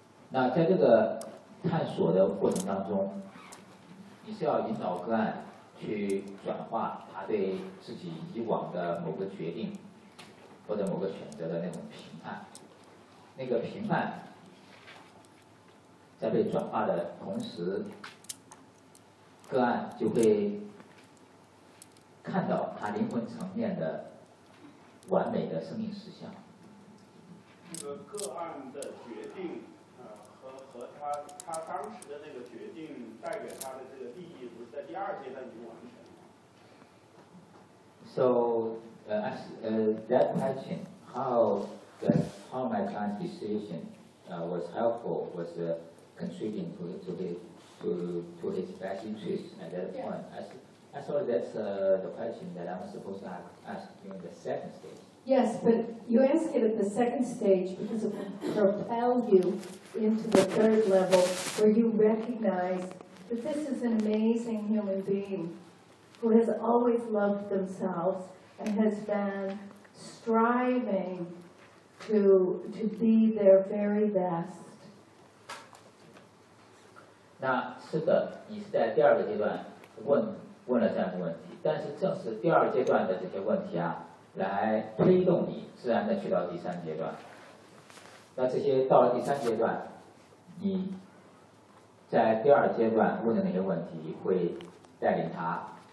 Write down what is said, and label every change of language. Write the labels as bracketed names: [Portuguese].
[Chinese] 那在这个探索的过程当中，你是要引导个案去转化他对自己以往的某个决定或者某个选择的那种评判，那个评判在被转化的同时，个案就会看到他灵魂层面的完美的生命实相。这个个案的决定，和他当时的那个决定带给他的这个利益，不是在第二阶段已经完成吗？ [English] So. That question, how my client's decision was helpful, was contributing to his best interest at that point. I thought that's the question that I'm supposed to ask during the second stage. Yes, but you ask it at the second stage because it will propel you into the third level where you recognize that this is an amazing human being who has always loved themselves. And has been striving to be their very best. [Chinese] 那是的，你是在第二个阶段问了这样的问题，但是正是第二阶段的这些问题啊，来推动你自然的去到第三阶段。那这些到了第三阶段，你在第二阶段问的那些问题会带领他。